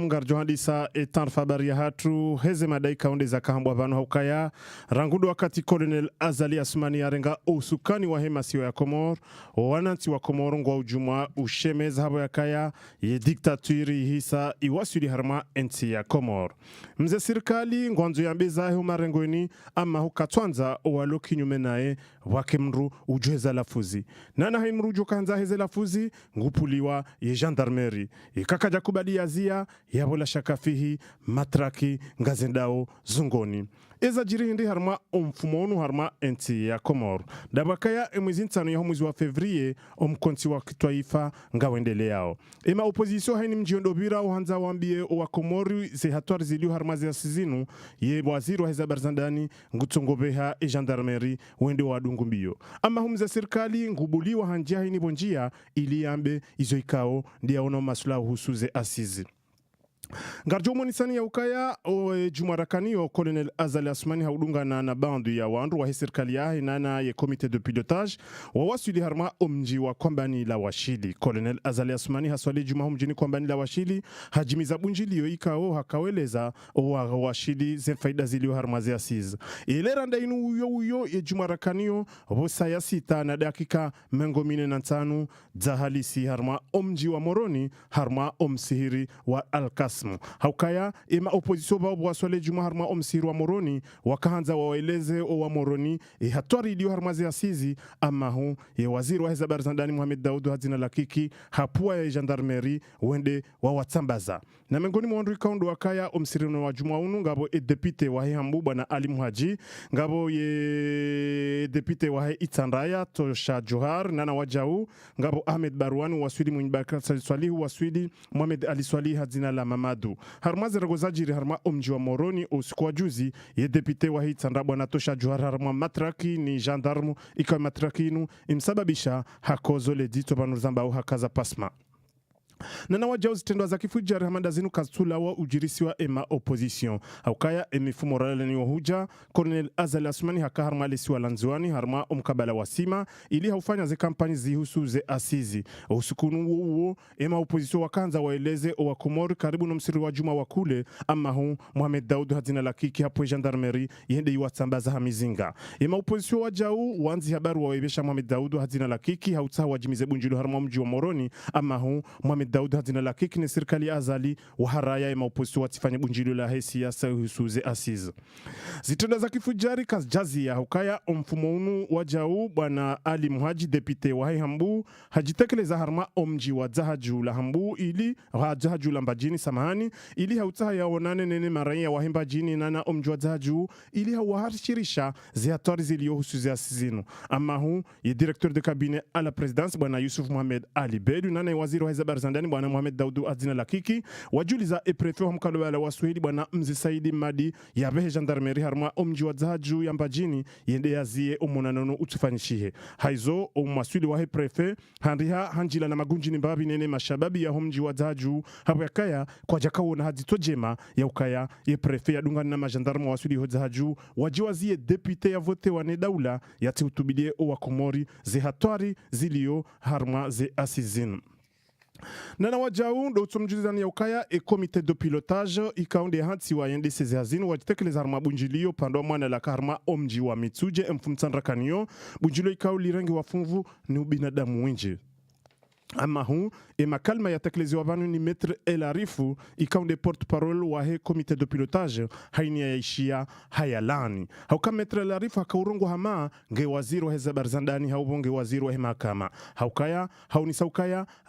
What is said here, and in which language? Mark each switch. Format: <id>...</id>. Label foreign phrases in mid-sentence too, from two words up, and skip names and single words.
<zdj>Ngarjo hadisa etan fabari ya hatu heze madai kaunde za kahambwa vano haukaya rangudu wakati Colonel Azali Asmani yarenga usukani wa hema siyo ya Komor wananti wa Komor ngwa ujumwa ushemeza habo ya kaya ye diktaturi hisa iwasuli harma enti ya Komor mze sirikali ngwanzo ya mbeza heo marengweni ama hukatwanza walo kinyume nae wakemru ujuheza lafuzi nana haimru ujukanza heze lafuzi ngupuliwa ye gendarmerie ikakaja kubali yazia yabola shakafihi matraki ngazendao zungoni eza jiri hindi harma mfumonu harma enti ya Komor dabakaya mwezi ntano ya mwezi wa Fevrier omkonti wa kitwaifa ngawendele yao ema opposition haini mjiondobira uhanza wambie wa Komori ze hatwari ziliu harma ze asizinu ye waziri wa heza barzandani ngutungobeha e gendarmerie wende wa dungumbio ama humza serikali ngubuliwa hanjia haini bonjia ili yambe izo ikao ndiya ono masula husuze asizi Ngarjo monisani ya ukaya jumarakani o Colonel Azali Asmani haudunga na bandu ya wandu wa serikali ya inana ye</zdj> <fr>comité de pilotage</fr> <zdj>wa wasuli harma omji wa kombani la washili Colonel Azali Asmani haswali juma mjini kombani la washili hajimiza bunjili yo ikao hakaweleza wa washili ze faida zilio harma ze asiz ile randa inu uyo ye jumarakani o bosa sita na dakika mengo 45 za halisi harma omji wa Moroni harma omsihiri wa Alkas haukaya ima opposition ba bwasole juma harma omsiri wa Moroni wakaanza waeleze wa Moroni hatwari dio harmazi asizi ama hu ye waziri wa habari za ndani Mohamed Daoud hazina lakiki hapua ya gendarmerie wende wa watsambaza na mengoni mwandu ikaundo wakaya omsiri wa juma unu ngabo depute wa Hambu bwana Ali Muhaji ngabo ye depute wa Itandaya Tosha Johar nana wajau ngabo Ahmed Barwani waswili Munyibaka Swalihu waswili Mohamed Ali Swali hazina la Mamadu harmazi ragozajiri harma omji wa Moroni usiku juzi ye depute wa Itandaya bwana Tosha Johar harma matraki ni gendarme ikawa matrakinu imsababisha hakozo le dito banuzamba au hakaza pasma nana wajauzi tendo za kifuja Hamada zinu kastula wa ujirisi wa ema opposition haukaya emifumo rale ni wahuja Colonel Azali Asmani haka harma lesi wa lanzuani harma omkabala wasima ili haufanya ze kampani zihusu ze asizi usukunu uo ema opposition wakanza waeleze wa Komori karibu na msiri wa juma wakule ama hu Mohamed Daoud hazina lakiki hapo gendarmerie yende iwatsambaza hamizinga ema opposition wajau wanzi habaru wawebesha Mohamed Daoud hazina lakiki hautaha wajimize bunjulu harma mji wa Moroni ama hu Mohamed Mohamed Daoud hadina la kiki serikali azali wa haraya ya maopozisio watifanya bunjilo la siasa husuze asiz zitenda za kifujari kajazi ya hukaya mfumo unu wajau bwana Ali Muhaji depute wa Hambu hajitekeleza harma omji wa zahaju la Hambu ili zahaju la mbajini samahani ili hautaha yaonane nene maraia wa mbajini nana omji wa zahaju ili hawaharishirisha zihatori zilio husuze asizinu ama hu ye directeur</zdj> <fr>de cabinet à la présidence</fr> <zdj>bwana Yusuf Mohamed Ali Bedu nana waziri wa habari za ndani bwana Mohamed Daoud adina lakiki wajuliza e prefet wa mkalo wala waswahili bwana Mzi Saidi Madi ya behe gendarmerie harma omji wa zahaju ya mbajini yende yazie omonanono utufanyishihe haizo omwaswili wa prefet hanriha hanjila na magunjini mbabi nene mashababi ya omji wa zahaju hapo yakaya kwa jakao na hadito jema ya ukaya ye prefet ya dungani na majandarmu waswili wa zahaju wajiwazie depute ya vote wa nedaula ya tiutubilie wa Komori zihatwari zilio harma ze asizin nana wajau ndo tumjuzani ya ukaya e</zdj> <fr>comité de pilotage</fr> <zdj>ikaunde hansi wa yende sezazinu wajitekeleza harma bunjilio pando mwana la karma omji wa Mitsuje mfumtsandra kanyo bunjilio ikauli rangi wa funvu ni ubinadamu winji ama hu e makalma ya tekelezi wa vanu ni Maître El Arifu ikaunde porte-parole wa he comité de pilotage haini ya ishia hayalani hauka Maître El Arifu hakaurongo hama nge waziri wa heza barzandani haubonge waziri wa hemakama haukaya hauni saukaya</zdj>